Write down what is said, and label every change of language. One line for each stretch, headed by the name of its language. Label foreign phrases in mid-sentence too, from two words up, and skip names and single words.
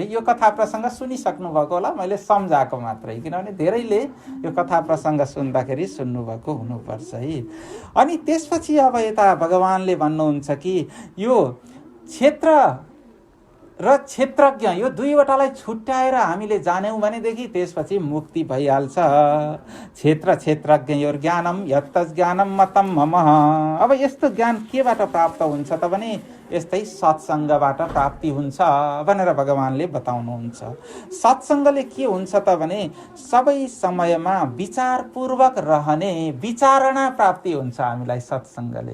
Nepali: यो कथा प्रसङ्ग सुनिसक्नु भएको होला, मैले सम्झाएको मात्रै, किनभने धेरैले यो कथा प्रसङ्ग सुन्दाखेरि सुन्नुभएको हुनुपर्छ है। अनि त्यसपछि अब यता भगवानले भन्नुहुन्छ कि यो क्षेत्र र क्षेत्रज्ञ यो दुईवटालाई छुट्याएर हामीले जान्यौँ भनेदेखि त्यसपछि मुक्ति भइहाल्छ।
Sanskrit: क्षेत्रज्ञ ज्ञानम यत्तज्ञानम मतम मम।
Nepali: अब यस्तो ज्ञान केबाट प्राप्त हुन्छ त भने यस्तै सत्सङ्गबाट प्राप्ति हुन्छ भनेर भगवानले बताउनुहुन्छ। सत्सङ्गले के हुन्छ त भने सबै समयमा विचारपूर्वक रहने विचारणा प्राप्ति हुन्छ हामीलाई सत्सङ्गले।